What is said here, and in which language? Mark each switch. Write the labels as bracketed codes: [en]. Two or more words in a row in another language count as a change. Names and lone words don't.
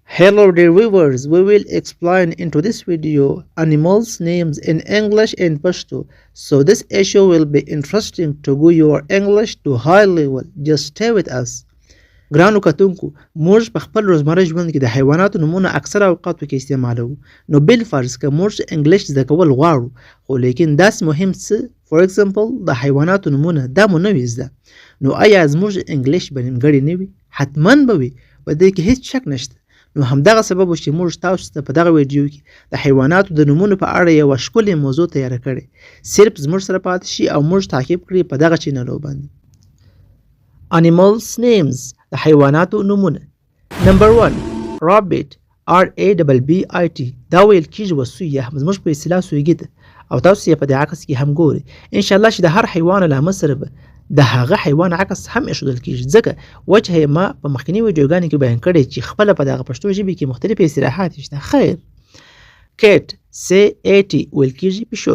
[en] Hello dear viewers, we will explain into this video animals names in English and Pashto. So this issue will be interesting to go your English to high level. Just stay with us. [ps] ګرانو کتونکو موږ په خپل روزمره ژوند کې د حیواناتو نومونه اکثره اوقاتو کې استعمالوو نو بل فرض که موږ انګلیش زده کول غواړو خو لیکن داسې مهم څه [en] for example [ps] د حیواناتو نومونه دا مو نه وي زده نو آیا زموږ انګلیش به نیمګړی نه وي حتما به وي په دې کې هیڅ شک نشته نو همدغه سبب و چې موږ تاسو ته په دغه ویډیو کې د حیواناتو د نومونو په اړه یوه ښکلې موضوع تیاره کړې صرف زموږ سره پاتې شي او موږ تعقیب کړي په دغه چینلو باندې [en] Animals names [ps] د حیواناتو نومونه نمبر 1 [en] rabbit RABBIT [ps] دا ویل کېږي وسوی یا زموږ په اصطلاح سویږي ته او تاسو یې په دې عکس کې هم ګورئ انشاءالله چې د هر حیوان له عامه سره به د هغه حیوان عکس هم ایښودل کېږي ځکه وجه یې ما په مخکیني ویډیوګانو کې بیان کړی چې خپله په دغه پښتو ژبې کې مختلفې اصطلاحات شته خیر [en] cat CAT [ps] ویل کېږي پیشو